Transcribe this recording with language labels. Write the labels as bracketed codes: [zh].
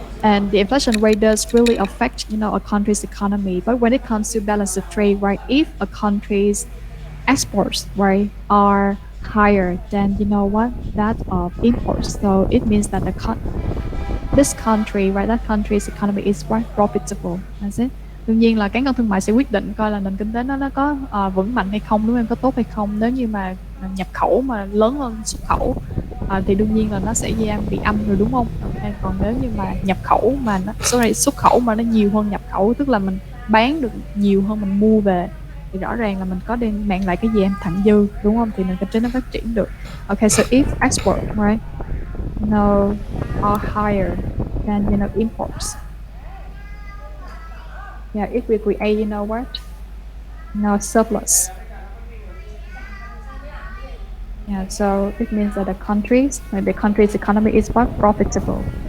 [en] And the inflation rate does really affect, you know, a country's economy. But when it comes to balance of trade, right, if a country's exports, right, are higher than, you know what, that of imports, so it means that this country, right, that country's economy is quite profitable. That's it. [vi] Đương nhiên là cán cân thương mại sẽ quyết định coi là nền kinh tế nó có vững mạnh hay không, đúng không em, có tốt hay không. Nếu như mà nhập khẩu mà lớn hơn xuất khẩu thì đương nhiên là nó sẽ bị âm rồi, đúng không? Okay. Còn nếu như mà nhập khẩu mà xuất khẩu mà nó nhiều hơn nhập khẩu, tức là mình bán được nhiều hơn mình mua về, thì rõ ràng là mình có đem mang lại cái gì em, thặng dư, đúng không? Thì nền kinh tế nó phát triển được. [en] Okay, so if export, right, no, are higher than, you know, imports. Yeah, if we create, you know what, no surplus. Yeah, so it means that the country's economy is what, profitable.